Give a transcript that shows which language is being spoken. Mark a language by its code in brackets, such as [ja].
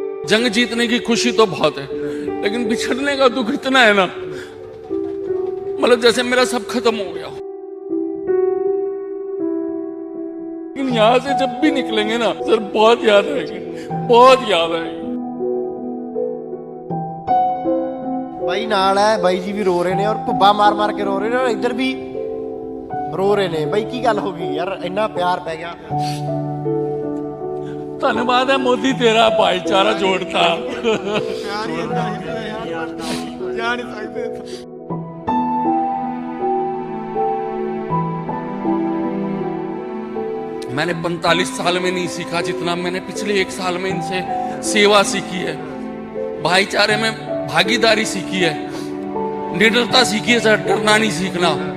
[hi] जंग जीतने की खुशी तो बहुत है, लेकिन बिछड़ने का दुख इतना है ना, मतलब जैसे मेरा सब खत्म हो गया। लेकिन यहां से जब भी निकलेंगे ना सर, बहुत याद आएगी, बहुत याद आएगी। [pa] ਬਾਈ ਨਾਲ ਹੈ, ਬਾਈ ਜੀ ਵੀ ਰੋ ਰਹੇ ਨੇ ਔਰ ਭੁੱਬਾ ਮਾਰ ਮਾਰ ਕੇ ਰੋ ਰਹੇ ਨੇ ਔਰ ਇੱਧਰ ਵੀ ਰੋ ਰਹੇ ਨੇ। ਬਾਈ ਕੀ ਗੱਲ ਹੋ ਗਈ ਯਾਰ, ਇੰਨਾ ਪਿਆਰ ਪੈ ਗਿਆ। [hi] धन्यवाद है मोदी, तेरा भाईचारा जोड़ता। मैंने 45 साल में नहीं सीखा जितना मैंने पिछले 1 साल में इनसे सेवा सीखी है, भाईचारे में भागीदारी सीखी है, निडरता सीखी है सर, डरना नहीं सीखना।